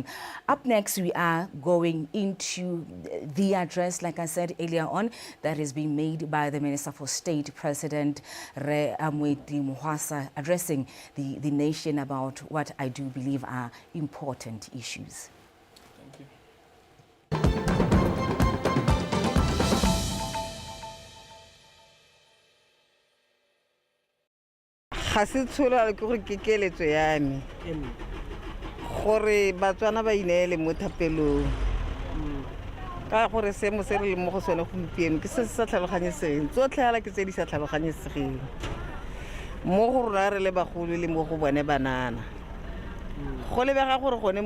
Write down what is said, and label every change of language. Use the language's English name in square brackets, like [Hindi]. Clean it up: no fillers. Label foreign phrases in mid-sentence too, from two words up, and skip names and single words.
[English] Up next, we are going into the address, like I said earlier on, that is being made by the Minister for State, President Re Amweti Muhasa, addressing the nation about what I do believe are important issues. Thank you. [Tswana] ga se tshola ke gore ke keletso ya me gore batswana ba ineele mo thapelong ka gore seemo se re le mo go sone gompieno ke se se sa tlhaloganyesegeng tsotlhe hala ke tse di sa tlhaloganyesegeng mo go rona re le bagolo le mo go bone banana go lebega gore gone